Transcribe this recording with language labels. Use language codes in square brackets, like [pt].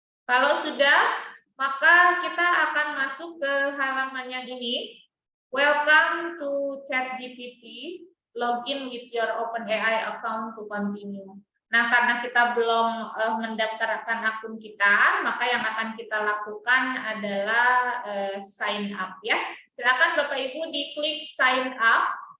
[id] Kalau sudah, maka kita akan masuk ke halaman yang ini. [en] Welcome to ChatGPT. Login with your OpenAI account to continue. [id] Nah, karena kita belum mendaftarkan akun kita, maka yang akan kita lakukan adalah sign up ya. Silakan Bapak Ibu diklik sign up.